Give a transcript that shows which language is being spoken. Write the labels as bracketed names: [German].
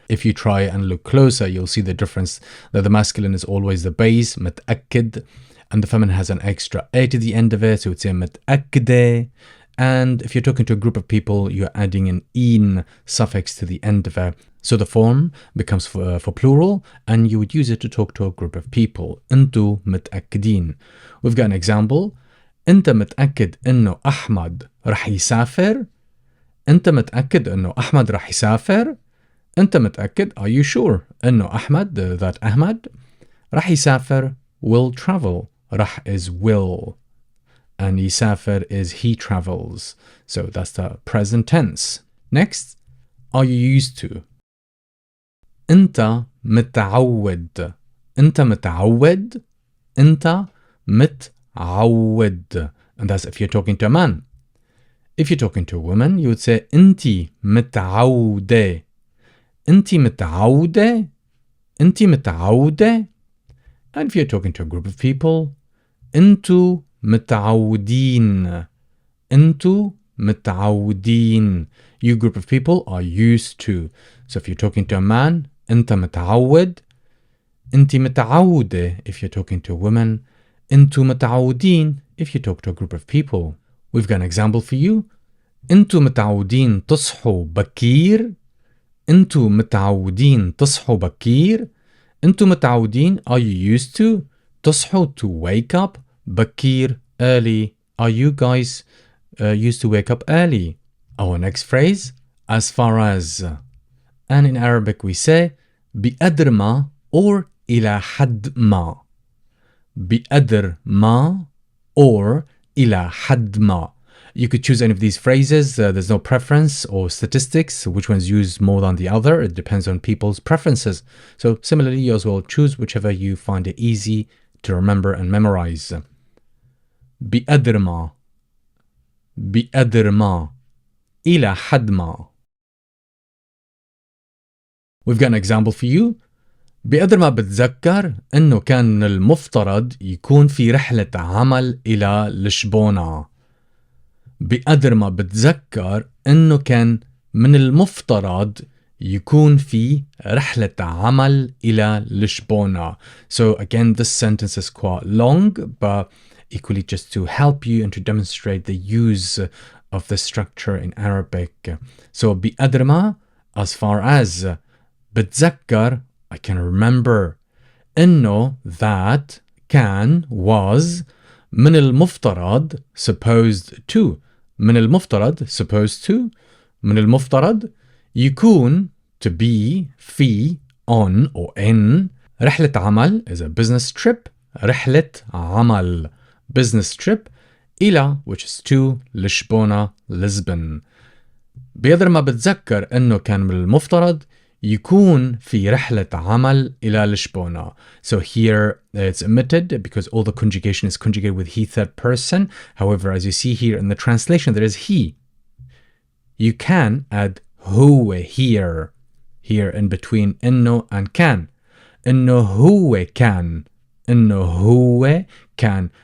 [English] If you try and look closer, you'll see the difference that the masculine is always the base, [Arabic] متأكد, [English] and the feminine has an extra A to the end of it, so it's a [Arabic] متأكدة. [English] And if you're talking to a group of people, you're adding an in suffix to the end of it. So the form becomes for plural, and you would use it to talk to a group of people. [Arabic] أنتو متأكدين. [English] We've got an example. [Arabic] أنت متأكد إنه أحمد رح يسافر؟ أنت متأكد إنه أحمد رح يسافر؟ أنت متأكد, [English] are you sure [Arabic] إنه أحمد, [English] that Ahmad, [Arabic] رح يسافر, [English] will travel. [Arabic] رح [English] is will. And [Arabic] يسافر [English] is he travels. So that's the present tense. Next, are you used to? [Arabic] أنت متعود. أنت متعود. أنت متعود. [English] And that's if you're talking to a man. If you're talking to a woman, you would say [Arabic] أنتِ متعودة. أنتِ متعودة. أنتِ متعودة. [English] And if you're talking to a group of people, [Arabic] أنتو متعودين. أنتو متعودين. [English] You group of people are used to. So if you're talking to a man, [Arabic] أنت متعود. أنت متعودة [English] if you're talking to a woman. [Arabic] أنتو متعودين [English] if you talk to a group of people. We've got an example for you. [Arabic] أنتو متعودين تصحوا بكير. أنتو متعودين تصحوا بكير. أنتو متعودين, [English] are you used to? [Arabic] تصحوا, [English] to wake up. [Arabic] بكير, [English] early. Are you guys used to wake up early? Our next phrase, as far as. And in Arabic we say [Arabic] بقدر ما [English] or [Arabic] إلى حد ما. بقدر ما or إلى حد ما. [English] You could choose any of these phrases. There's no preference or statistics, which one's used more than the other. It depends on people's preferences. So similarly, you as well choose whichever you find it easy to remember and memorize. [Arabic] بقدر ما. بقدر ما. إلى حد ما. [English] We've got an example for you. [Arabic] بقدر ما بتذكر إنه كان من المفترض يكون في رحلة عمل إلى لشبونة. بقدر ما بتذكر إنه كان من المفترض يكون في رحلة عمل إلى لشبونة. [English] So again, this sentence is quite long, but equally just to help you and to demonstrate the use of the structure in Arabic. So [Arabic] بقدر ما, [English] as far as. [Arabic] بتذكر, [English] I can remember. [Arabic] إنه, [English] that. Can, was. [Arabic] من المفترض, [English] supposed to. من المفترض, supposed to. [Arabic] من المفترض, يكون, [English] to be, [Arabic] في, [English] on or in. [Arabic] رحلة عمل [English] is a business trip. رحلة عمل, business trip. [Arabic] إلى, [English] which is to, لشبونة, Lisbon. [Arabic] بقدر ما بتذكر إنه كان من المفترض يكون في رحلة عمل إلى لشبونة. [English] So here it's omitted because all the conjugation is conjugated with he third person. However, as you see here in the translation, there is he. You can add [Arabic] هو [English] here in between [Arabic] إنه [English] and can. [Arabic] إنه هو كان. إنه هو كان.